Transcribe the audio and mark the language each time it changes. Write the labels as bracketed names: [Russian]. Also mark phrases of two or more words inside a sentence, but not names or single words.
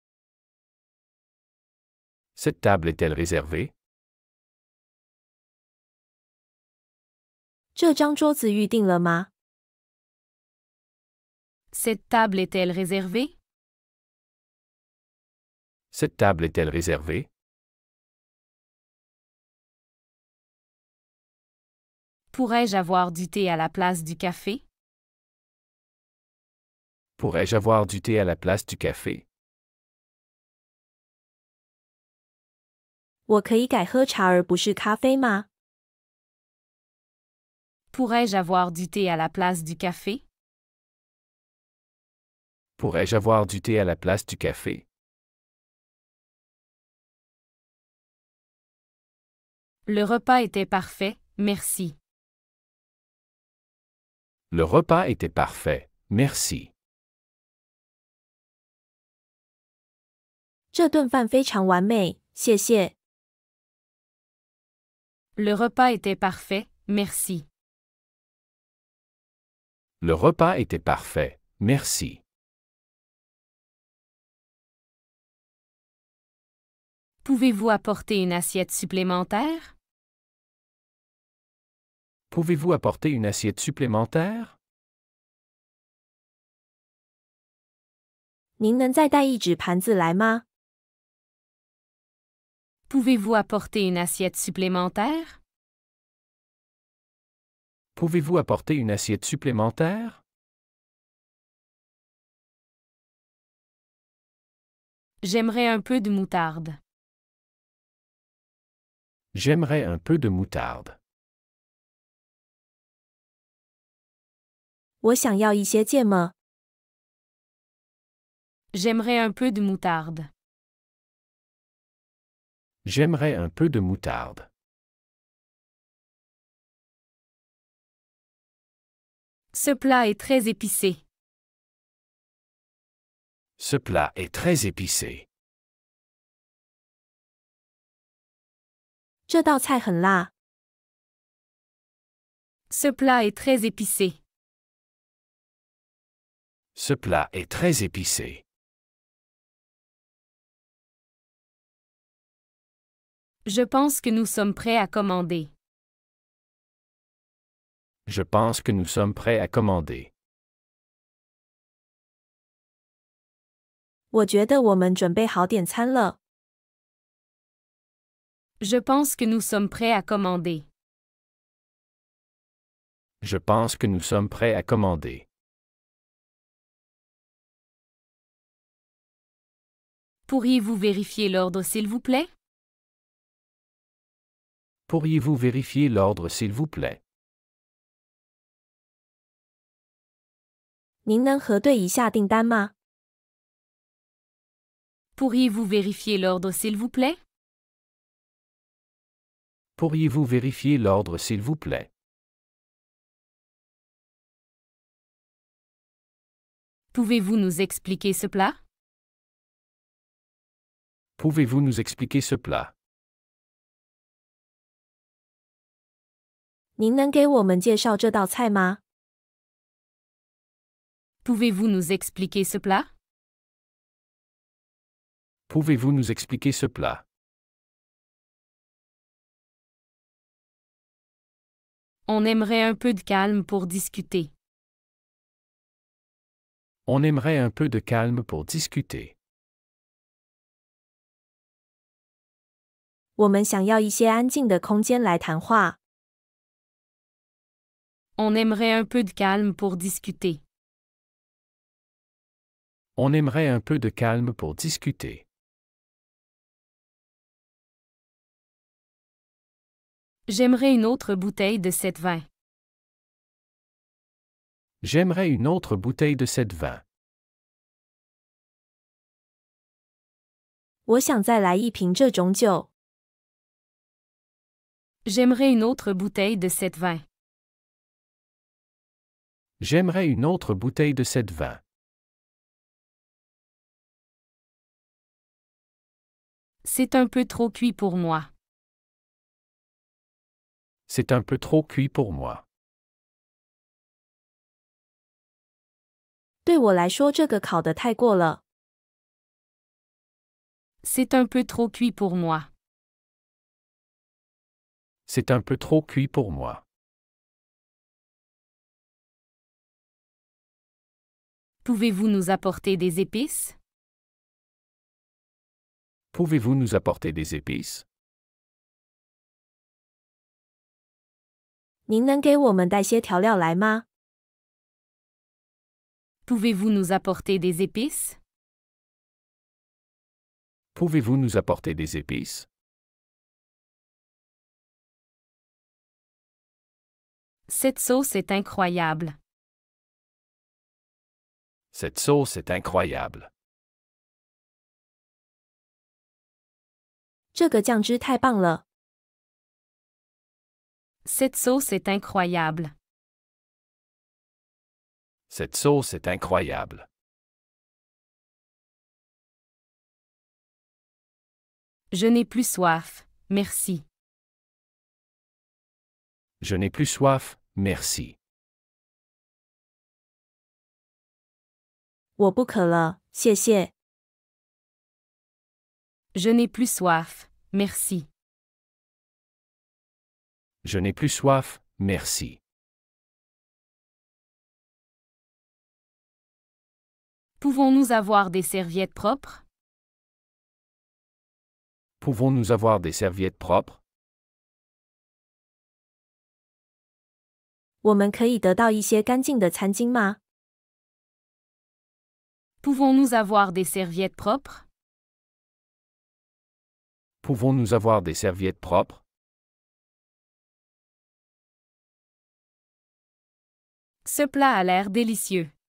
[French] Cette table est-elle réservée? [Chinese] 这张桌子预定了吗？ [French] Cette table est-elle réservée? Cette table est-elle réservée? Pourrais-je avoir du thé à la place du café? Pourrais-je avoir du thé à la place du café? [Chinese] 我可以改喝茶而不是咖啡吗？ [French] Pourrais-je avoir du thé à la place du café? Pourrais-je avoir du thé à la place du café? Le repas était parfait, merci. Le repas était parfait, merci. [Chinese] 这顿饭非常完美，谢谢。 [French] Le repas était parfait, merci. Le repas était parfait, merci. Pouvez-vous apporter une assiette supplémentaire? Pouvez-vous apporter une assiette supplémentaire? [Chinese] 您能再带一纸盘子来吗？ [French] Pouvez-vous apporter une assiette supplémentaire? Pouvez-vous apporter une assiette supplémentaire? J'aimerais un peu de moutarde. J'aimerais un peu de moutarde. [Chinese] 我想要一些芥末。 [French] J'aimerais un peu de moutarde. J'aimerais un peu de moutarde. Ce plat est très épicé. Ce plat est très épicé. [Chinese] 这道菜很辣。 [French] Ce plat est très épicé. Ce plat est très épicé. Je pense que nous sommes prêts à commander. Je pense que nous sommes prêts à commander. [Chinese] 我觉得我们准备好点餐了。 [French] Je pense que nous sommes prêts à commander. Je pense que nous sommes prêts à commander. Pourriez-vous vérifier l'ordre s'il vous plaît? Pourriez-vous vérifier l'ordre s'il vous plaît? [Chinese] 您能核对一下订单吗？ [French] Pourriez-vous vérifier l'ordre s'il vous plaît? Pourriez-vous vérifier l'ordre s'il vous plaît? Pouvez-vous nous expliquer ce plat? Pouvez-vous nous expliquer ce plat? [Chinese] 您能给我们介绍这道菜吗？ [French] Pouvez-vous nous expliquer ce plat? Pouvez-vous nous expliquer ce plat? On aimerait un peu de calme pour discuter. On aimerait un peu de calme pour discuter. [Chinese] 我们想要一些安静的空间来谈话。 [French] On aimerait un peu de calme pour discuter. On aimerait un peu de calme pour discuter. J'aimerais une autre bouteille de cette vin. J'aimerais une autre bouteille de cette vin. [Chinese] 我想再来一瓶这种酒。 [French] J'aimerais une autre bouteille de cette vin. J'aimerais une autre bouteille de cette vin. C'est un peu trop cuit pour moi. C'est un peu trop cuit pour moi. [Chinese] 对对我来说，这个烤得太过了。 [French] C'est un peu trop cuit pour moi. C'est un peu trop cuit pour moi. Pouvez-vous nous apporter des épices? Pouvez-vous nous apporter des épices? [Chinese] 您能给我们带些调料来吗？ [French] Pouvez-vous nous apporter des épices? Pouvez-vous nous apporter des épices? Cette sauce est incroyable. Cette sauce est incroyable. [Chinese] 这个酱汁太棒了。 [French] Cette sauce est incroyable. Cette sauce est incroyable. Je n'ai plus soif, merci. Je n'ai plus soif, merci. [Chinese] 我不渴了，谢谢。 [French] Je n'ai plus soif, merci. Je n'ai plus soif, merci. Pouvons-nous avoir des serviettes propres? Pouvons-nous avoir des serviettes propres? [Chinese] 我们可以得到一些干净的餐巾吗？ [French] Pouvons-nous avoir des serviettes propres? Pouvons-nous avoir des serviettes propres? Ce plat a l'air délicieux.